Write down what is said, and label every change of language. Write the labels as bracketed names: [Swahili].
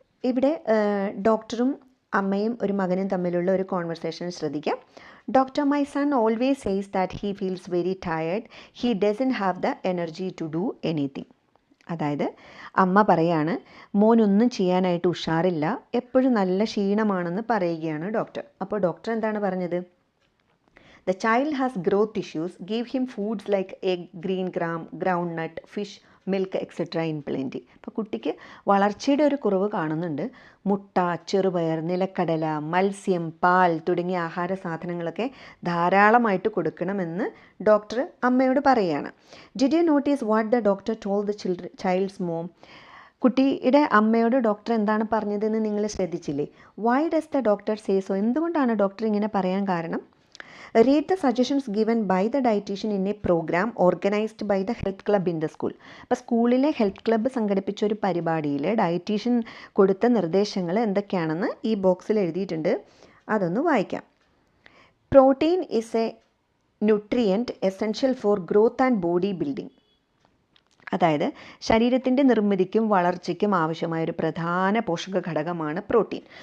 [Malayalam] ഇവിടെ ഡോക്ടറും അമ്മയും ഒരു മകനും തമ്മിലുള്ള ഒരു കോൺവെർസേഷൻ ശ്രദ്ധിക്കാം. [English] Doctor, my son always says that he feels very tired, he doesn't have the energy to do anything. [Malayalam] അതായത് അമ്മ പറയാണ്, മോനൊന്നും ചെയ്യാനായിട്ട് ഉഷാറില്ല, എപ്പോഴും നല്ല ക്ഷീണമാണെന്ന് പറയുകയാണ് ഡോക്ടർ. അപ്പോൾ ഡോക്ടർ എന്താണ് പറഞ്ഞത്? [English] The child has growth issues. Give him foods like egg, green gram, groundnut, fish, milk, etc. in plenty. [Malayalam] അപ്പോൾ കുട്ടിക്ക് വളർച്ചയുടെ ഒരു കുറവ് കാണുന്നുണ്ട്. മുട്ട, ചെറുപയർ, നിലക്കടല, മത്സ്യം, പാൽ തുടങ്ങിയ ആഹാര സാധനങ്ങളൊക്കെ ധാരാളമായിട്ട് കൊടുക്കണമെന്ന് ഡോക്ടർ അമ്മയോട് പറയുകയാണ്. [English] Did you notice what the doctor told the child's mom? [Malayalam] കുട്ടിയുടെ അമ്മയോട് ഡോക്ടർ എന്താണ് പറഞ്ഞതെന്ന് നിങ്ങൾ ശ്രദ്ധിച്ചില്ലേ? [English] Why does the doctor say so? [Malayalam] എന്തുകൊണ്ടാണ് ഡോക്ടർ ഇങ്ങനെ പറയാൻ കാരണം? [English] Read the suggestions given by the dietitian in a program organized by the health club in the school. [Malayalam] അപ്പോൾ സ്കൂളിലെ ഹെൽത്ത് ക്ലബ്ബ് സംഘടിപ്പിച്ച ഒരു പരിപാടിയിൽ ഡയറ്റീഷ്യൻ കൊടുത്ത നിർദ്ദേശങ്ങൾ എന്തൊക്കെയാണെന്ന് ഈ ബോക്സിൽ എഴുതിയിട്ടുണ്ട്. അതൊന്ന് വായിക്കാം. [English] Protein is a nutrient essential for growth and body building. [Malayalam] അതായത് ശരീരത്തിൻ്റെ നിർമ്മിതിക്കും വളർച്ചയ്ക്കും ആവശ്യമായ ഒരു പ്രധാന പോഷക ഘടകമാണ് പ്രോട്ടീൻ.